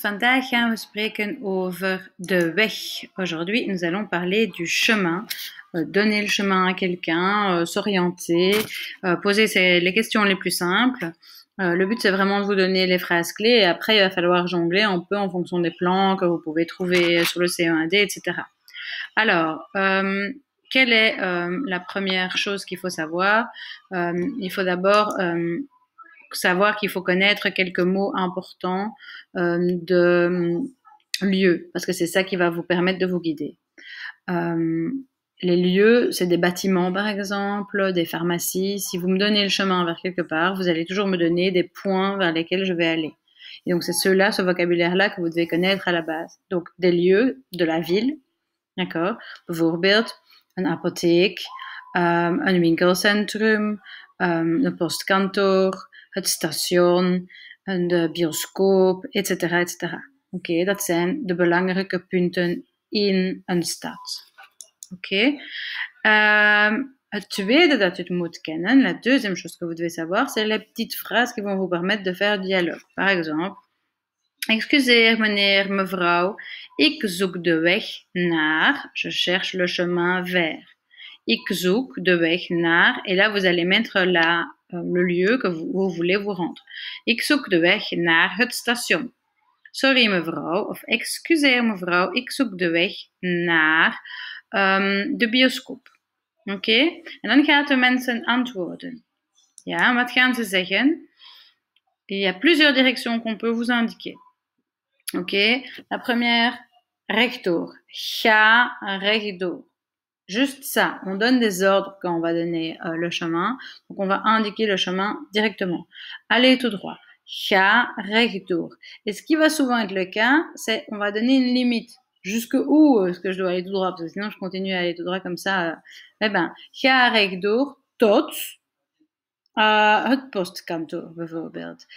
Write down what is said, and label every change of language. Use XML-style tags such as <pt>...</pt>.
<nl>Vandaag gaan we spreken over de weg.</nl> <fr>Aujourd'hui, nous allons parler du chemin. Donner le chemin à quelqu'un, s'orienter, poser les questions les plus simples. Le but, c'est vraiment de vous donner les phrases clés et après, il va falloir jongler un peu en fonction des plans que vous pouvez trouver sur le CE1D, etc. Alors, quelle est la première chose qu'il faut savoir? Il faut d'abord savoir qu'il faut connaître quelques mots importants de lieux, parce que c'est ça qui va vous permettre de vous guider. Les lieux, c'est des bâtiments par exemple, des pharmacies. Si vous me donnez le chemin vers quelque part, vous allez toujours me donner des points vers lesquels je vais aller. Et donc c'est ceux-là, ce vocabulaire-là que vous devez connaître à la base. Donc des lieux de la ville, d'accord?</fr> <nl>Bijvoorbeeld een apotheek, een winkelcentrum, een postkantoor, het station, de bioscoop, etc. etc. Oké, dat zijn de belangrijke punten in een stad. Oké. Het tweede dat u moet kennen,</nl> <fr>la deuxième chose que vous devez savoir, c'est les petites phrases qui vont vous permettre de faire dialogue. Par exemple,</fr> <nl>excuseer meneer, mevrouw, ik zoek de weg naar,</nl> <fr>je cherche le chemin vers.</fr> <nl>Ik zoek de weg naar,</nl> <fr>et là vous allez mettre le lieu que vous voulez vous rendre.</fr> <nl>Ik zoek de weg naar het station. Sorry mevrouw, of excuseer mevrouw, ik zoek de weg naar de bioscoop. Oké? En dan gaan de mensen antwoorden. Ja, wat gaan ze zeggen?</nl> <fr>Il y a plusieurs directions qu'on peut vous indiquer. Ok, la première, rechtdoor.</fr> <nl>Ga rechtdoor.</nl> <fr>Juste ça, on donne des ordres quand on va donner le chemin. Donc on va indiquer le chemin directement. Allez tout droit.</fr> <nl>Ga rechtdoor.</nl> <fr>Et ce qui va souvent être le cas, c'est on va donner une limite. Jusqu'où est-ce que je dois aller tout droit? Parce que sinon je continue à aller tout droit comme ça. Eh ben, ga rechtdoor tot het postkantoor bijvoorbeeld.</fr>